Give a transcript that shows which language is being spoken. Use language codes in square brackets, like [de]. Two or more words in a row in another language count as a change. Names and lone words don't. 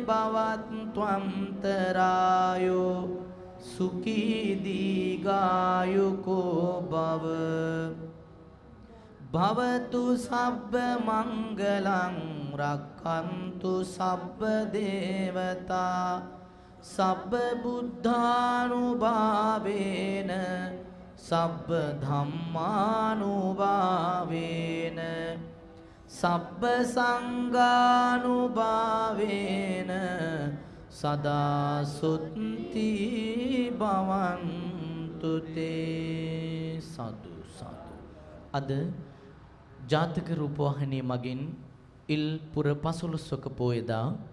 [pi] භවත්වන්තරායෝ සුඛී දීඝායුකෝ භව භවතු සබ්බ මංගලං රක්ඛන්තු සබ්බ දේවතා සබ්බ බුද්ධානුභාවේන සබ්බ ධම්මානුභාවේන සබ්බ සංඝානුභාවේන සදා සුත්ති භවන්තු තේ සතු සතු [si] අද ජාතක රූපවාහිනිය මගින් ඉල් පුර 15වක පෝයදා